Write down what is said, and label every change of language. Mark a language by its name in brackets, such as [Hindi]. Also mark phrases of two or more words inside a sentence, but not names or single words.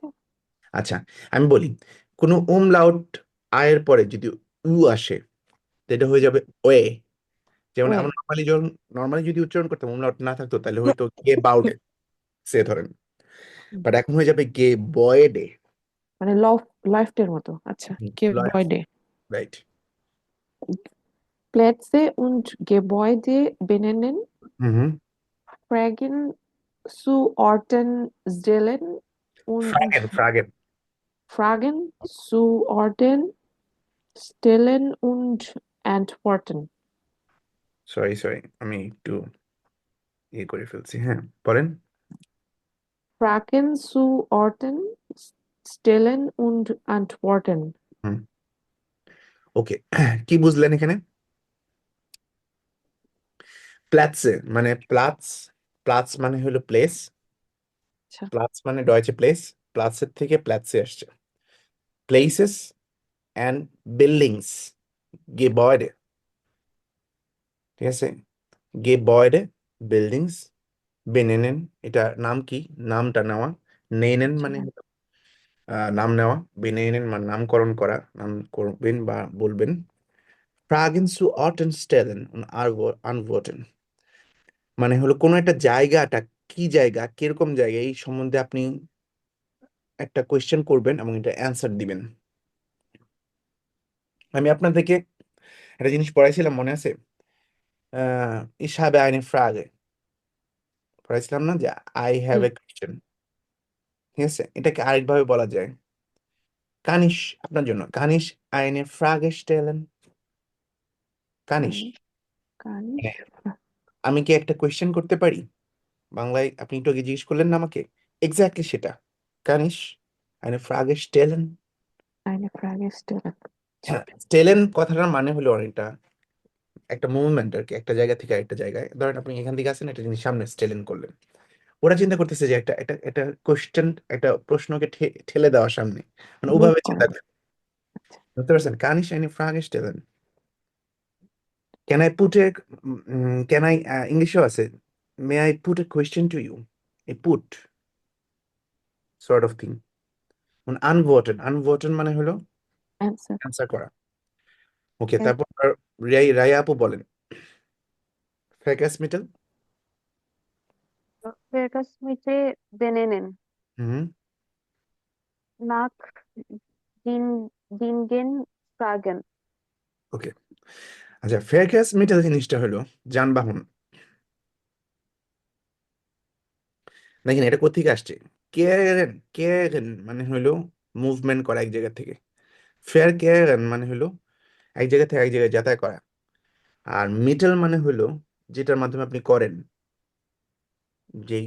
[Bangla] আচ্ছা, আমি বলি, কোনো umlaut আয়ের পরে যদি উ আসে, তো এটা হয়ে যাবে ওয়ে। যেমন ওয়ে আমরা নর্মালি যদি উচ্চারণ করতাম, umlaut না থাকতো, তাহলে হয়তো গে বাউডে সে ধরেন। বাট এখন হয়ে যাবে গে বয়েডে। মানে লফটের মতো। আচ্ছা, Gebäude. রাইট। [German] Plätze und Gebäude benennen, হুম হুম। Fragen zu Orten stellen und ফ্রাগেন। Fragen zu Orten stellen und antworten. [Bangla] সরি সরি, আমি একটু করে ফেলছি। হ্যাঁ, বলেন। [German] Fragen zu Orten stellen und antworten. [Bangla] হুম, ওকে। কি বুঝলেন এখানে? প্ল্যাটসে মানে প্লাস মানে হলো প্লেস। আচ্ছা, প্লাস মানে ডয়েচে প্লেস। প্লাসের থেকে প্ল্যাটসে আসছে। [English] places and buildings, [Bangla] গেবয়েডে। ঠিক আছে, গেবয়েডে, বিল্ডিংস, বেনেনেন। এটা নাম কি? নামটা নেওয়া। নেনেন আচ্ছা। মানে হলো নাম নেওয়া। বেনেনেন মানে নামকরণ করা, নাম করবেন বা বলবেন। [German] Fragen zu Orten stellen und antworten [Bangla] মানে হলো কোনো একটা জায়গাটা কি জায়গা, কিরকম জায়গা, এই সম্বন্ধে আপনি একটা কোয়েশ্চেন করবেন এবং এটা অ্যান্সার দিবেন। আমি আপনাদেরকে একটা জিনিস পড়াইছিলাম, মনে আছে? [German] ich habe eine Frage [Bangla] পড়াইছিলাম না, যে [English] I have হুম, a question. [Bangla] ঠিক আছে, এটাকে আরেকভাবে বলা যায়। কানিশ, আপনার জন্য, [German] Kann ich eine Frage stellen? কানিশ kann kann ich? [Bangla] আমি কি একটা কোয়েশ্চেন করতে পারি? বাংলায় আপনি একটু আগে জিজ্ঞেস করলেন না আমাকে, এক্স্যাক্টলি সেটা। [German] Kann ich eine Frage stellen? Eine Frage stellen. [Bangla] হ্যাঁ, স্টেলেন কথাটার মানে হলো অনেকটা একটা মুভমেন্ট আর কি, একটা জায়গা থেকে আরেকটা জায়গায়। ধরেন আপনি এখান থেকে আসেন, একটা জিনিস সামনে স্টেলেন করলেন। ওরা চিন্তা করতেছে যে একটা একটা একটা কোশ্চেন, একটা প্রশ্নকে ঠেলে দেওয়া সামনে, মানে মুভ ওভাবে করা। চিন্তা করে। বুঝতে পারছেন? [German] Kann ich eine Frage stellen? [English] Can I put a, can I, [Bangla] ইংলিশও আছে, [English] May I put a question to you, a put sort of thing. [Bangla] আনভোটেন মানে হলো [English] অ্যান্সার। [Bangla] অ্যান্সার করা। ওকে, তারপর রায়া আপু বলেন, Verkehrsmittel? [German] Verkehrsmittel benennen. হুম Nach den Dingen fragen. [Bangla] ওকে আচ্ছা Verkehrsmittel জিনিসটা হলো যানবাহন দেখেন এটা কোত্থেকে আসছে কেয়ারেন কেয়ারেন মানে হলো মুভমেন্ট করা এক জায়গা থেকে ফেয়ার কেয়ারেন মানে হলো এক জায়গা থেকে এক জায়গায় যাতায়াত করা আর মিটেল মানে হলো যেটার মাধ্যমে আপনি করেন যেই